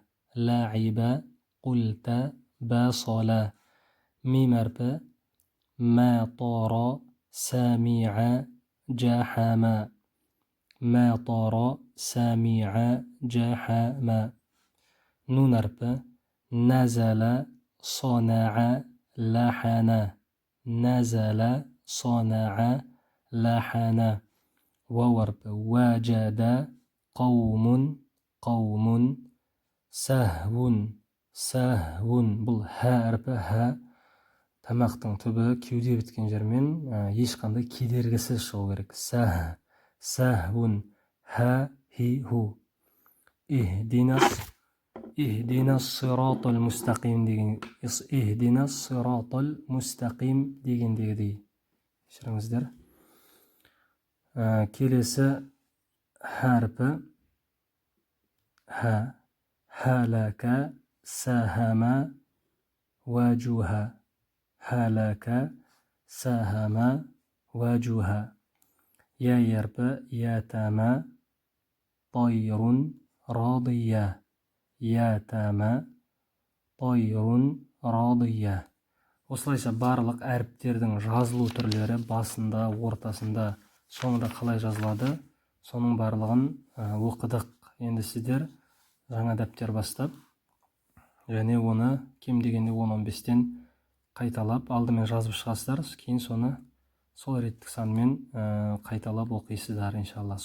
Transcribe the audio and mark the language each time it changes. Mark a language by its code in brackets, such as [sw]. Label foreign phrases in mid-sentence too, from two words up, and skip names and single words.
[ar] لعب، قلت، بسل. [kk] Мим әрпі. [ar] مطر، سمع، جهم. مطر، سمع، جهم. [kk] Нун әрпі. [ar] назала, صنع, لحن. نزل, صنع, لحن. واو әрпі. وجد, قوم, قوم. سهو, سهو. [kk] Бұл һә әрпі. һә тамақтың түбі кеуде біткен жермен ешқандай кедергісіз шығу керек. Сәх, сәхун, һә, хи, ху. [ar] اهدنا، اهدنا الصراط المستقيم деген, اهدنا الصراط المستقيم дегендегідей. [kk] Кешіріңіздер. Келесі әрпі. [ar] ها. هلك، سهم، وجه. هلك، سهم، وجه. [kk] Я әрпі. [ar] يتامى، طير, радия. يتامى طير راضية. [kk] Осылайша барлық әріптердің жазылу түрлері басында, ортасында, соңында қалай жазылады, соның барлығын оқыдық. Енді сіздер жаңа дәптер бастап, және оны кем дегенде 10-15-тен қайталап, алдымен жазып шығасыздар, кейін соны сол реттік санмен қайталап оқисыздар, иншалла.